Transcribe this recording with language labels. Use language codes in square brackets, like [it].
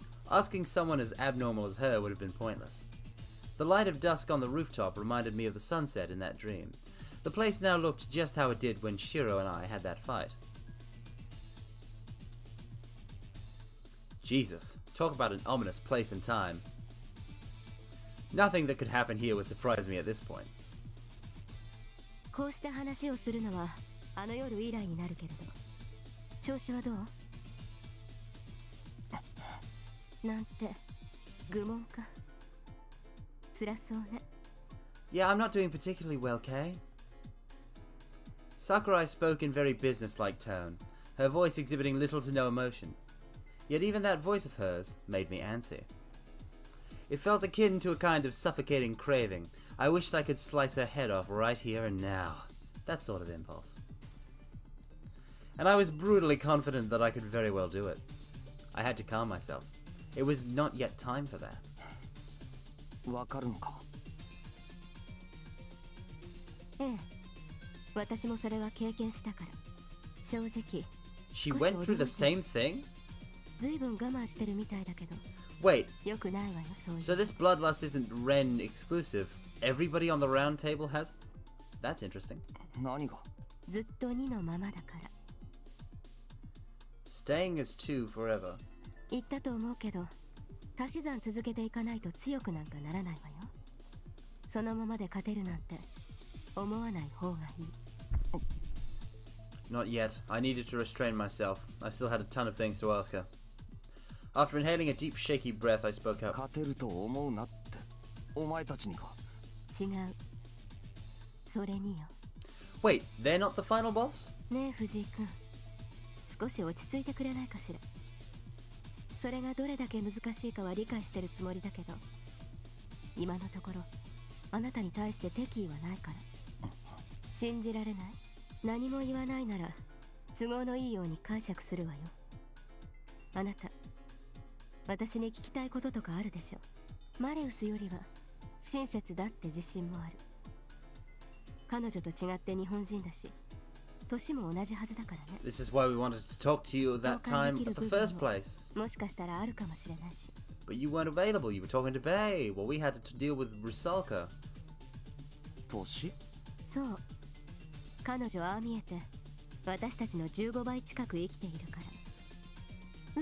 [en] Asking someone as abnormal as her would have been pointless. The light of dusk on the rooftop reminded me of the sunset in that dream. The place now looked just how it did when Shiro and I had that fight. Jesus, talk about an ominous place and time. Nothing that could happen here would surprise me at this point. [ja] こうした話をするのはあの夜以来になるけれど、調子はどう？なんて愚問か。辛そうね。 [en] Yeah, I'm not doing particularly well, Kay. Sakurai spoke in very business-like tone, her voice exhibiting little to no emotion. Yet even that voice of hers made me antsy. It felt akin to a kind of suffocating craving. I wished I could slice her head off right here and now. That sort of impulse. And I was brutally confident that I could very well do it. I had to calm myself. It was not yet time for that. [ja] わかるのか。ええ、私もそれは経験したから。正直。 [en] She went through the same thing? [ja] ずいぶん我慢してるみたいだけど。 [en] Wait, [ja] よくないわよ、そういう。 [en] so this bloodlust isn't Ren exclusive. Everybody on the round table has? That's interesting. [ja] 何が？ずっと2のままだから。 [en] Staying as two forever. [ja] 言ったと思うけど、足し算続けていかないと強くなんかならないわよ。そのままで勝てるなんて思わない方がいい。 [en] Not yet. I needed to restrain myself. I still had a ton of things to ask her. After inhaling a deep, shaky breath, I spoke up. [ja] 勝てると思うなって。お前たちにか。違う。それによ。 [en] Wait, they're not the final boss? [ja] ねえ藤井君、少し落ち着いてくれないかしら。それがどれだけ難しいかは理解してるつもりだけど、今のところあなたに対して敵意はないから。信じられない？何も言わないなら都合のいいように解釈するわよ。あなた、私に聞きたいこととかあるでしょ。マレウスよりは親切だって自信もある。彼女と違って日本人だし、年も同じはずだからね。 [en] This is why we wanted to talk to you at that time at the first place. [ja] もしかしたらあるかもしれないし。 [en] But you weren't available. You were talking to Bay. Well, we had to deal with Rusalka. [ja] 年？そう。彼女はああ見えて私たちの15倍近く生きているから。